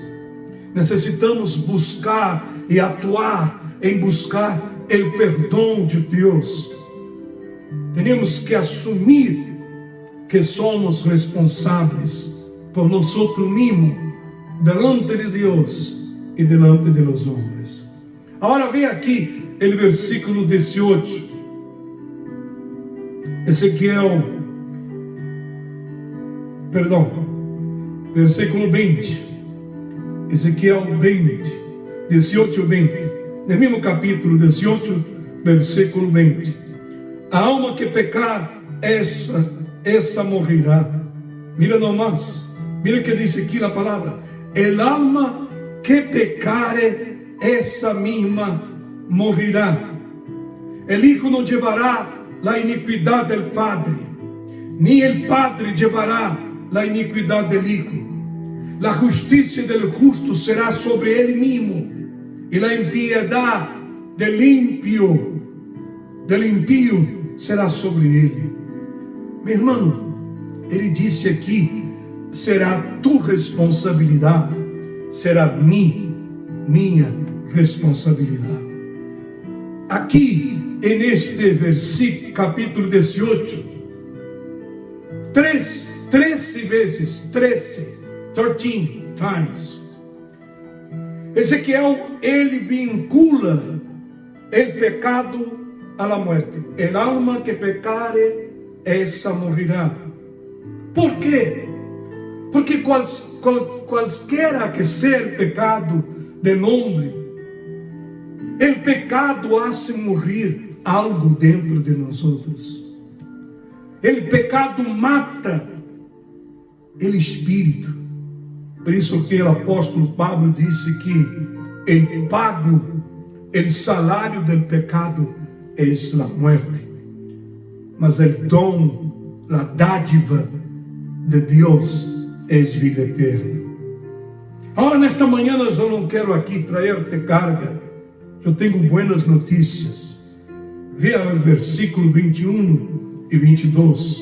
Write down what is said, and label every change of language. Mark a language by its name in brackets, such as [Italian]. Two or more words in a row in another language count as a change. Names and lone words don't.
[Portuguese] Necessitamos buscar e atuar em buscar o perdão de Deus. Temos que assumir que somos responsáveis por nós mesmos, [Spanish] delante de Deus e delante de los homens. [Portuguese] Agora vem aqui o versículo 18. Versículo 20. Ezequiel 20, 18 e 20. No mesmo capítulo 18, versículo 20. A alma que pecar, essa morrerá. [Spanish] Mira nomás, mira que [Portuguese] diz aqui a palavra: [Spanish] el alma que pecare, [Portuguese] essa mesma morrerá. [Spanish] El hijo não llevará la iniquidade del padre, ni el padre llevará la iniquidade del hijo. La justicia del justo será sobre ele mesmo, e la impiedad del impío será sobre ele. [Portuguese] Meu irmão, ele disse aqui: será tu responsabilidade, será minha responsabilidade. Aqui, neste versículo, capítulo 18, 13 vezes, 13 times, Ezequiel, ele vincula o pecado [Spanish] a la muerte. El alma que pecare, [Portuguese] essa morrerá. ¿Por quê? Porque qualquer que seja o pecado del homem, o pecado hace morrer algo dentro de nós. O pecado mata o espírito. Por isso que o apóstolo Pablo disse que [Spanish] el pago, el salário del pecado [Portuguese] é a muerte, mas [Spanish] el dom, [Portuguese] a dádiva de Deus é vida eterna. Agora, nesta manhã, eu não quero aqui trazer-te carga. Eu tenho boas notícias. Veja o versículo 21 e 22.